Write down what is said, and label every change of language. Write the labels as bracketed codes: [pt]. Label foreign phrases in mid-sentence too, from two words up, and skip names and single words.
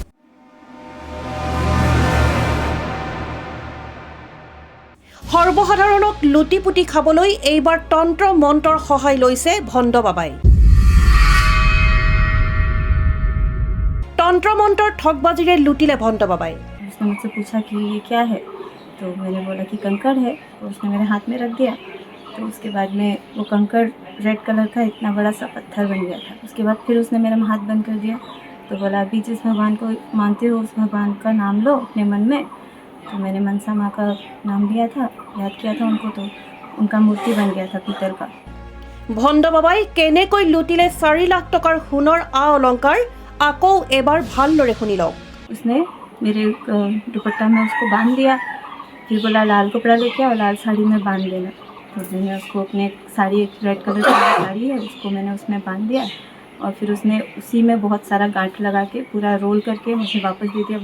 [as] সৰ্বসাধাৰণক লুটি পুটি খাবলৈ এইবাৰ তন্ত্ৰ মন্ত্ৰৰ সহায় লৈছে ভণ্ড বাবাই। তন্ত্ৰ মন্ত্ৰৰ ঠগবাজিৰে লুটিলে ভণ্ড বাবাই। [hi] उसने मुझसे पूछा कि ये क्या है, तो मैंने बोला कि कंकड़ है, तो उसने मेरे हाथ में रख दिया। तो उसके बाद में वो कंकड़ [en] red color [hi] का इतना बड़ा सा पत्थर बन गया था। उसके बाद फिर उसने मेरा हाथ बंद कर दिया, तो बोला अभी जिस भगवान को मानते हो उस भगवान का नाम लो अपने मन में। तो मैंने मनसा माँ का नाम लिया था, याद किया था उनको, तो उनका मूर्ति बन गया था पीतल का। [as] ভণ্ড বাবাই কেনেকৈ লুটিলে 4 লাখ টকাৰ সোণৰ আ অলংকাৰ আকৌ এবাৰ ভালদৰে শুনি লওক। [hi] उसने मेरे दुपट्टा में उसको बांध दिया, फिर बोला लाल कपड़ा लेके आओ, लाल साड़ी में बांध देना। तो मैंने उसको अपने साड़ी, [en] red color [hi] की साड़ी है, उसको मैंने उसमें बांध दिया और फिर उसने उसी में बहुत सारा गांठ लगा के पूरा रोल करके मुझे वापस दे दिया।